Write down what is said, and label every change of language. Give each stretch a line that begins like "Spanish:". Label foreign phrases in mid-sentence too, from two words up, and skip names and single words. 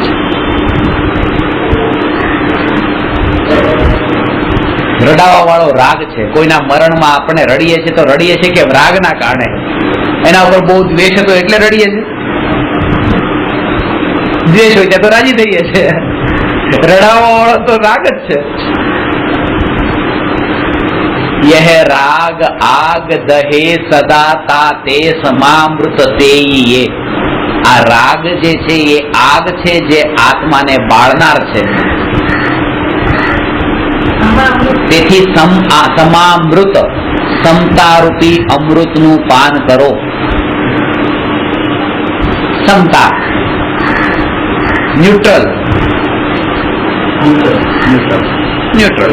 Gujarati: રડાવા વાળો રાગ છે. કોઈના મરણમાં આપણે રડીએ છીએ તો રડીએ છીએ કે રાગના કારણે, એના ઉપર બહુ દ્વેષ હતો એટલે રડીએ છીએ. દ્વેષ હોય ત્યાં તો રાજી થઈએ છીએ. રડાવા વાળો તો રાગ જ છે.
Hindi: यह राग आग दहे सदा ताते समामृत तेये.
Gujarati: આ રાગ જે છે એ આગ છે જે આત્માને બાળનાર છે. તેથી સમામૃત, સમતારૂપી અમૃતનું પાન કરો. સમતા, ન્યુટ્રલ, ન્યુટ્રલ.